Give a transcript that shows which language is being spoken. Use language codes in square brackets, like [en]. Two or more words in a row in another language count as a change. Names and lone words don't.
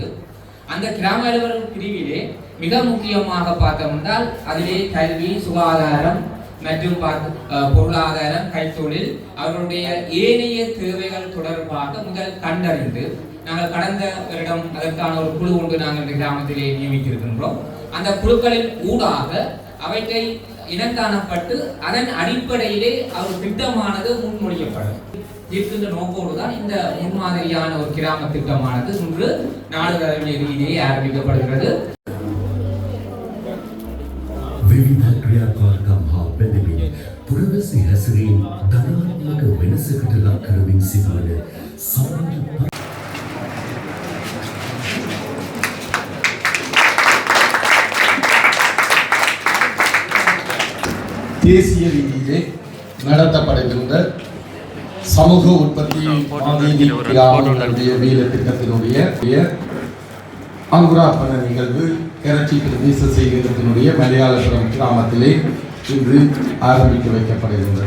[ta] அந்த கிராம அலுவலர் பிரிவிலே மிக முக்கியமாக பார்த்தோம் என்றால் அதிலே கல்வி, சுகாதாரம் மற்றும் பொருளாதாரம், கைத்தொழில், அவர்களுடைய ஏனைய தேவைகள் தொடர்பாக முதல் கண்டறிந்து நாங்கள் கடந்த வருடம் அதற்கான ஒரு குழு ஒன்று நாங்கள் இந்த கிராமத்திலே நியமித்திருக்கின்றோம். அந்த குழுக்களின் ஊடாக அவற்றை இனங்காணப்பட்டு அதன் அடிப்படையிலே அவர் திட்டமானது முன்மொழியப்படும் இருக்கின்ற நோக்கோடுதான் இந்த முன்மாதிரியான ஒரு கிராம திட்டமானது இன்று நாடு தழுவிய ரீதியிலே ஆரம்பிக்கப்படுகிறது. [si] විවිධ ක්‍රියාකාරකම් හා බැඳෙමින් පුරවැසි හැසිරීම් ධනාත්මක වෙනසකට ලක් කරමින් සිදුවන සමාජ [ta] தேசிய ரீதியிலே நடத்தப்படுகின்ற சமூக உற்பத்தி மாதிரி கிராமங்களுடைய வேலை திட்டத்தினுடைய அங்குரார்ப்பண நிகழ்வு கரச்சி பிரதேச செயலகத்தினுடைய மலையாளபுரம் கிராமத்திலே இன்று ஆரம்பிக்க வைக்கப்படுகின்றது.